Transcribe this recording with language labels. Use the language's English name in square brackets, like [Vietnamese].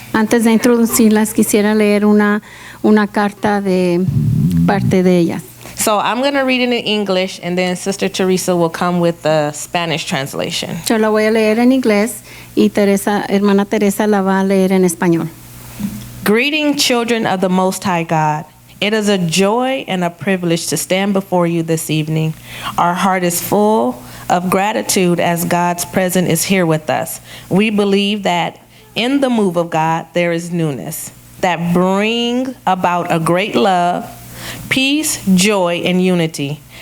[Spanish] Antes de introducirlas, quisiera leer una carta de parte de ellas. [English] So I'm going to read it in English, and then Sister Teresa will come with the Spanish translation. [Spanish] Yo la voy a leer en inglés y hermana Teresa la va a leer en español. [English] Greeting, children of the Most High God. It is a joy and a privilege to stand before you this evening. Our heart is full of gratitude as God's presence is here with us. We believe that in the move of God there is newness that bring about a great love, peace, joy, and unity.